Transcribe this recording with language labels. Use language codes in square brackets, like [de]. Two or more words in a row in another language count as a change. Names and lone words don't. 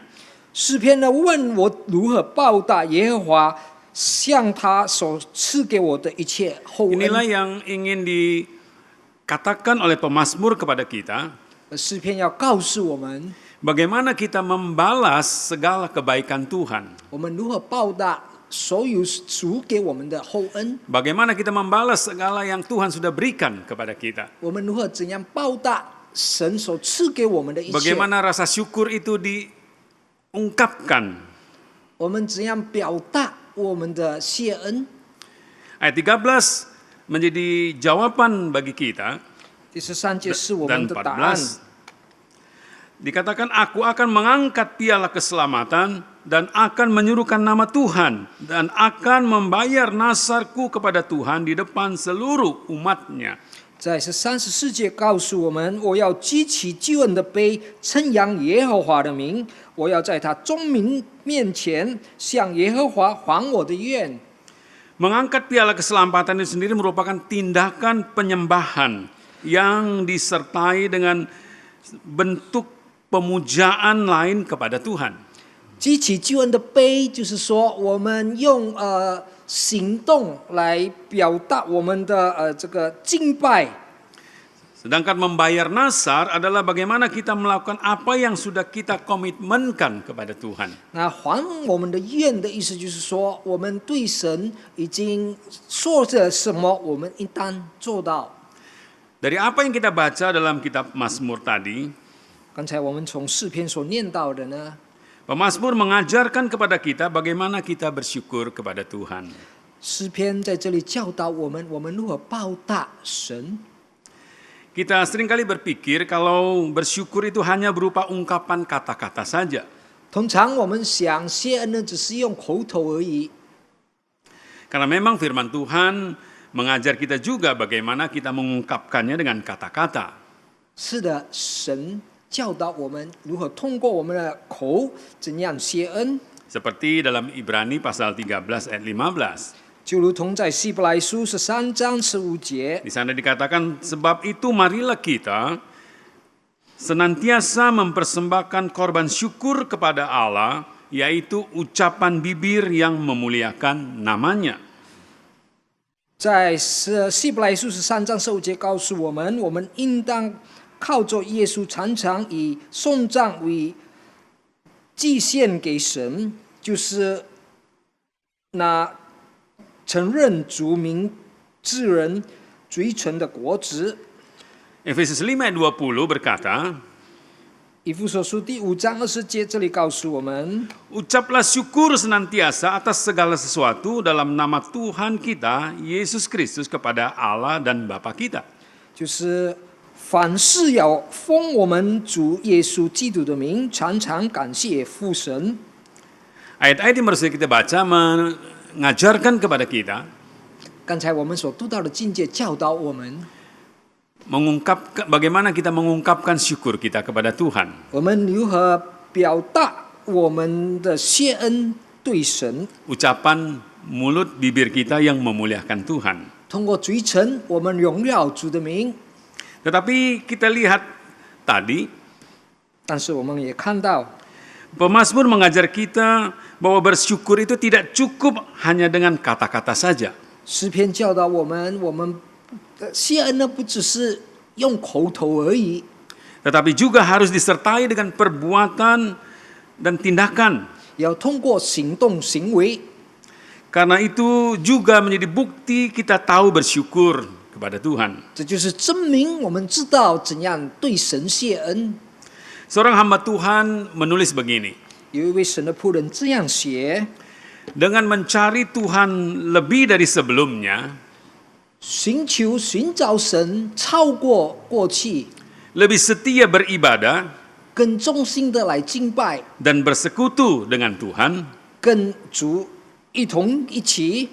[zh] 诗篇呢问我如何报答耶和华向他所赐给我的一切厚恩。 [id] Inilah yang ingin dikatakan oleh pemazmur kepada kita. [zh] 诗篇要告诉我们， [id] Bagaimana kita membalas segala kebaikan Tuhan. [zh] 我们如何报答所有主给我们的厚恩。 [id] Bagaimana kita membalas segala yang Tuhan sudah berikan kepada kita. [zh] 我们如何怎样报答神所赐给我们的一切？ [id] Bagaimana rasa syukur itu diungkapkan. [zh] 我们怎样表达我们的谢恩？ [id] Ayat 13 menjadi jawaban bagi kita. [zh] 第13节是我 [id] Dan [zh] 们的答案。 [id] 14 dikatakan, aku akan mengangkat piala keselamatan dan akan menyuruhkan nama Tuhan dan akan membayar nasarku kepada Tuhan di depan seluruh umatnya. [zh] 在34节告诉我们，我要举起救恩的杯，称扬耶和华的名，我要在他众民面前向耶和华还我的愿。 [id] Mengangkat piala keselamatan itu sendiri merupakan tindakan penyembahan yang disertai dengan bentuk pemujaan lain kepada Tuhan. [zh] 举起救恩的杯，就是说我们用行动来表达我们的这个敬拜。 [id] Sedangkan membayar nasar adalah bagaimana kita melakukan apa yang sudah kita komitmenkan kepada Tuhan. [zh] 那还我们的愿的意思就是说，我们对神已经说着什么，我们应当做到。 [id] Dari apa yang kita baca dalam kitab Mazmur tadi, [zh] 刚才我们从诗篇所念到的呢， [id] Pemazmur mengajarkan kepada kita bagaimana kita bersyukur kepada Tuhan. [zh] 诗篇在这里教导我们如何报答神。 [id] Kita seringkali berpikir kalau bersyukur itu hanya berupa ungkapan kata-kata saja. [zh] 通常我们想谢恩呢，只是用口头而已。 [id] Karena memang firman Tuhan mengajar kita juga bagaimana kita mengungkapkannya dengan kata-kata. [zh] 是的，神教导我们如何通过我们的口怎样谢恩， [id] Seperti dalam Ibrani pasal 13 ayat 15. [zh] 就如同在希伯来书13章15节， [id] Di sana dikatakan, sebab itu marilah kita senantiasa mempersembahkan korban syukur kepada Allah, yaitu ucapan bibir yang memuliakan namanya. [zh] 在希伯来书13章15节告诉我们，我们应当靠着耶稣，常常以颂赞为祭献给神，就是那承认主名之人嘴唇的果子。 [id] Efesus 5 ayat 20 berkata, [zh] 以弗所书第5章20节这里告诉我们， [id] ucaplah syukur senantiasa atas segala sesuatu dalam nama Tuhan kita, Yesus Kristus, kepada Allah dan Bapa kita. [zh] 就是凡事要奉我们主耶稣基督的名，常常感谢父神。 [id] Ayat-ayat yang baru saja kita baca mengajarkan kepada kita [zh] 刚才我们所读到的境界教导我们， [id] bagaimana kita mengungkapkan syukur kita kepada Tuhan. [zh] 我们如何表达我们的谢恩对神？ [id] Ucapan mulut bibir kita yang memuliakan Tuhan. [zh] 通过嘴唇，我们荣耀主的名。 [id] Tetapi kita lihat tadi, [zh] 但是我们也看到， [id] pemazmur mengajar kita bahwa bersyukur itu tidak cukup hanya dengan kata-kata saja. [zh] 诗篇教导我们谢恩呢不只是用口头而已， [id] Tetapi juga harus disertai dengan perbuatan dan tindakan. [zh] 要通过行动行为。 [id] Karena itu juga menjadi bukti kita tahu bersyukur kepada Tuhan. [zh] 这就是证明我们知道怎样对神谢恩。 [id] Seorang hamba Tuhan menulis begini, [zh] 有一位神的仆人这样写： [id] dengan mencari Tuhan lebih dari sebelumnya, [zh] 寻找神，超过过去， [id] lebih setia beribadah [zh] 更忠心的来敬拜， [id] dan bersekutu dengan Tuhan, [zh] 跟主一起，